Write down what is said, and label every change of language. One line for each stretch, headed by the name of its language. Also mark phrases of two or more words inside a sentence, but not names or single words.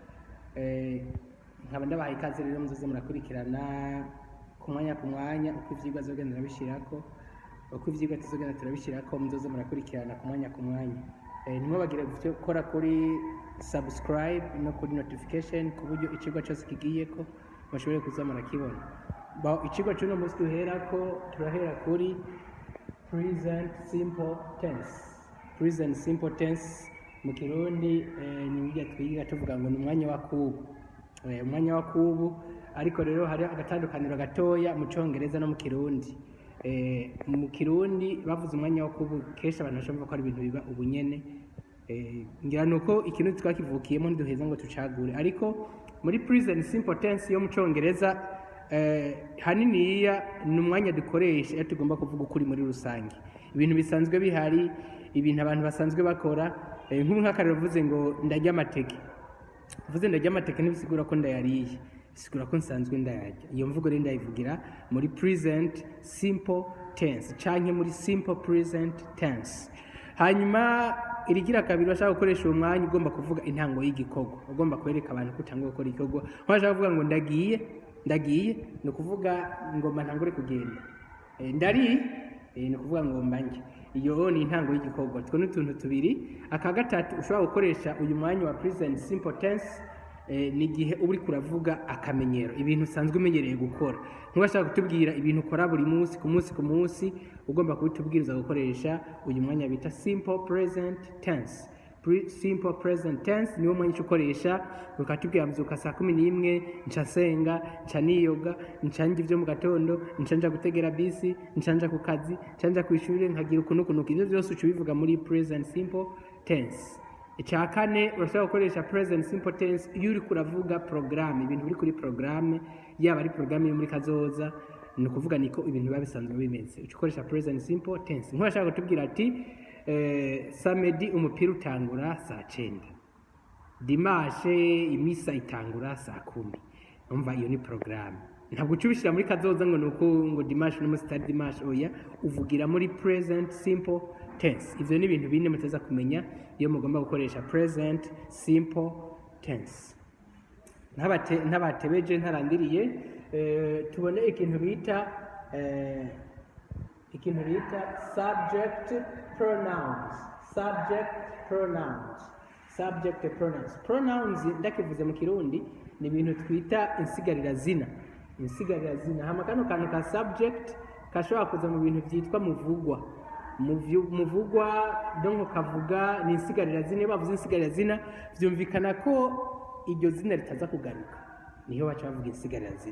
Rundi: Nkaba ndabaha ikaze rero muzoze murakurikirana ku mwanya uko ivyigwa azogenda arabishirako, uko ivyigwa tuzogenda turabishirako muzoze murakurikirana ku mwanya. Ntimubagire gukora kuri subscribe no kuri notification ku buryo icigwa cyose kigiyeko mushobore kuza murakibona. Icigwa cy'uno munsi turahera kuri
English: present simple tense. Present simple tense
Rundi: mu Kirundi ni bijya twiga tuvuga ngo ni umwanya wa kubu. Umwanya wa kubu, ariko rero hari agatandukaniro gatoya mu Congereza no mu Kirundi. Mu Kirundi bavuze umwanya wa kubu kesha abantu bashobora ko ari ibintu biba ubunyene. Ngira nuko ikintu twakivukiyemo nduheza ngo tucagure, ariko muri
English: present simple tense
Rundi: yo mu Congereza haniniya ni umwanya dukoresha iyo tugomba kuvuga ukuri muri rusange. Ibintu bisanzwe bihari, ibintu abantu basanzwe bakora, nk'ubu nk'akarero uvuze ngo ndarya amateke. Uvuze ndarya amateke ntibisigura ko ndayariye, bisigura ko nsanzwe ndayarya. Iyo mvugo rero ndayivugira muri
English: present simple tense
Rundi: canke muri
English: simple present tense.
Rundi: Hanyuma irigira kabiri bashaka gukoresha uwo mwanya ugomba kuvuga intango y'igikorwa, ugomba kwereka abantu ko utangwa gukora igikorwa. Bashaka kuvuga ngo ndagiye ni ukuvuga ngomba ntangure kugenda. Ndari ni ukuvuga ngo mbanje. Iyo ni intango y'igikorwa. Two n'utuntu tubiri. Aka gatatu ushobora gukoresha uyu mwanya wa
English: present simple tense
Rundi: ni gihe uri kuravuga akamenyero, ibintu usanzwe umenyereye gukora. Ntubashaka kutubwira ibintu ukora buri munsi ku munsi, ugomba kubitubwiriza gukoresha uyu mwanya bita
English: simple present tense. Simple present tense
Rundi: niwo mwanya ukoresha ukatubwira mzuka saa 11 ncasenga, ncaniyoga, ncanja ivyo mu gatondo, ncanja gutegera bisi, ncanja ku kazi, ncanja ku ishure, nkagira ukuntu ivyo byose ucubivuga muri
English: present simple tense.
Rundi: Icya kane urashobora gukoresha
English: present simple tense
Rundi: iyo uri kuravuga programme, ibintu biri kuri programme, yaba ari programme yo muri kazoza, ni ukuvuga niko ibintu biba bisanzwe bimeze. Ukoresha
English: present simple tense.
Rundi: Nk'urashaka kutubwira ati samedi umupira utangura saa 9, dimanche imisa itangura saa 10. Umva iyo ni programme. Ntabwo ucubishira muri kazoza ngo nuko ngo dimanche n'umunsi tari dimanche, oya, uvugira muri
English: present simple tense.
Rundi: Ivyo ni ibintu bine muteza kumenya iyo mugomba gukoresha
English: present simple tense.
Rundi: Ntabatebeje ntarandiriye, tubone ikintu bita
English: subject pronouns.
Rundi: Pronouns ndakivuze mu Kirundi ni ibintu twita insigarira zina. Hama kano kantu ka subject kashobora kuza mu bintu vyitwa muvugwa donko kavuga ni insigarira zina. Bavuze insigarira zina vyumvikana ko iryo zina ritaza kugaruka, niho baca bavuga insigarira zina.